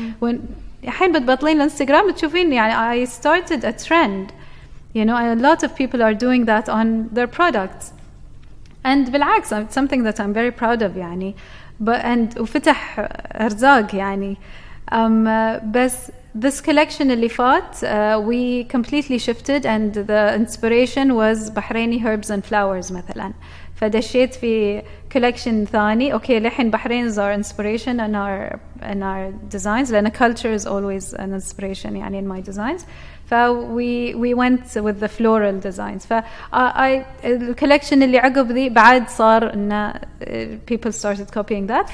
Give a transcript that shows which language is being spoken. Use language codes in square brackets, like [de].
[en] when [ar] الحين بتبطلين الانستغرام بتشوفين يعني [en] I started a trend you know and a lot of people are doing that on their products and [ar] بالعكس [en] it's something that I'm very proud of [ar] يعني [en] and [ar] وفتح أرزاق يعني بس [en] this collection [ar] اللي فات [en] we completely shifted and the inspiration was Bahraini herbs and flowers [ar] مثلا. فدشيت في collection ثاني. [en] Okay [ar] لحين [en] Bahrain is our inspiration and our designs [ar] لأن [en] culture is always an inspiration [ar] يعني [en] in my designs. we went with the floral designs. the collection [ar] اللي عقب ذي بعد صار إن [en] people started copying that.